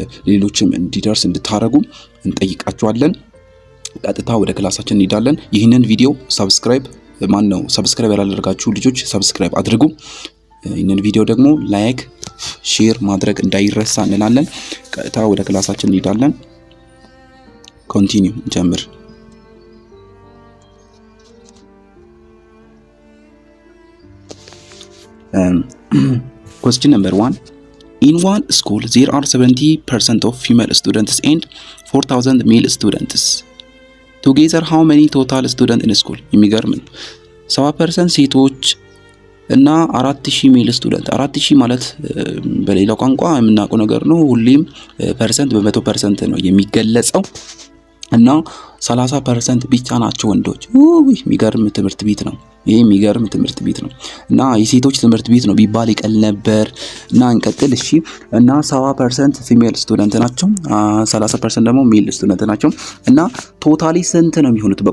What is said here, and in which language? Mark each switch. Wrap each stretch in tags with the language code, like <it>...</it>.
<am>ሌሎችም እንዲደርስ እንድታረጉ እንጠይቃችኋለን። ቀጥታ ወደ ክላሳችን እንሄዳለን። ይህንን ቪዲዮ ሰብስክራይብ ያላደረጋችሁ ልጆች ሰብስክራይብ አድርጉ። ይህንን ቪዲዮ ደግሞ ላይክ ሼር ማድረግ እንዳይረሳ እንላለን። ቀጥታ ወደ ክላሳችን እንሄዳለን። ኮንቲኒው ጀምር።</am> <en>Question number 1. In one school there are 70% of female students and 4000 male students. Together how many total students in school?</en> <am>የሚገርም ነው። 70% ሴቶች እና 4000 ሜል ስቱደንት። 4000 ማለት በሌላ ቋንቋ የምናውቀው ነገር ነው። ሁሌም ፐርሰንት በ100% ነው የሚገለጸው እና 30% ብቻ ናቸው ወንዶች። የሚገርም ትምህርት ቤት ነው ይሄ፣ የሚገርም ትምህርት ቤት ነው እና የሴቶች ትምህርት ቤት ነው ቢባል ይቀል ነበር። እና እንቀጥል እሺ። እና 70% ፊሜል ስቱደንት ናቸው፣ 30% ደግሞ ሜል ስቱደንት ናቸው። እና ቶታሊ ስንት ነው የሚሆኑት?</am>